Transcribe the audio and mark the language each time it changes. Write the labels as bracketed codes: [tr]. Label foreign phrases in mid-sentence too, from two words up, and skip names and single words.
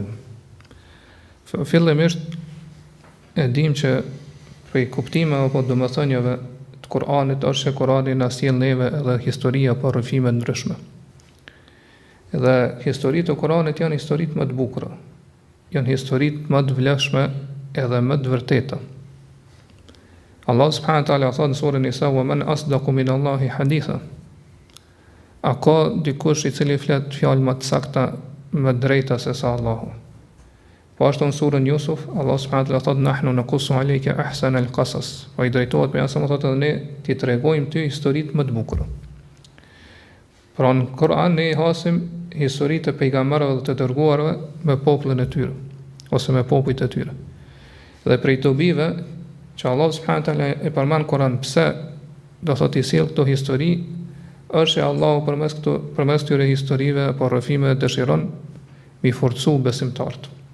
[sq] Fillimisht e dim që prej kuptimeve apo domethënieve të Kur'anit është që Kur'ani na sjell neve edhe historia pa rrëfime ndryshme. Edhe historitë e Kur'anit janë historitë më të bukura, janë historitë më të vlefshme edhe më të vërteta. Allah [ar] سبحانه وتعالى [sq] thot në surën Nisa: [ar] "ومن أصدق من الله حديثا." [sq] A ka dikush i cili flet fjalë më të sakta, më drejta se sa Allahu? Po ashtu në surën Yusuf, Allah [ar] سبحانه وتعالى [sq] thot: [ar] "نحن نقص عليك أحسن القصص." [sq] Po i drejtohet për jashtëm thotë edhe ne ti tregojmë ty historitë më të bukura. Pra në Kur'an ne hasim historitë e pejgamberëve dhe të dërguarve me popullin e tyre ose me popujt e tyre. Dhe prej dobive që Allah [ar] سبحانه وتعالى [sq] e përmend Kur'an pse do thotë i sjell këto histori, është që Allahu përmes këtyre historive apo rrëfimeve dëshiron mi forcu besimtarët.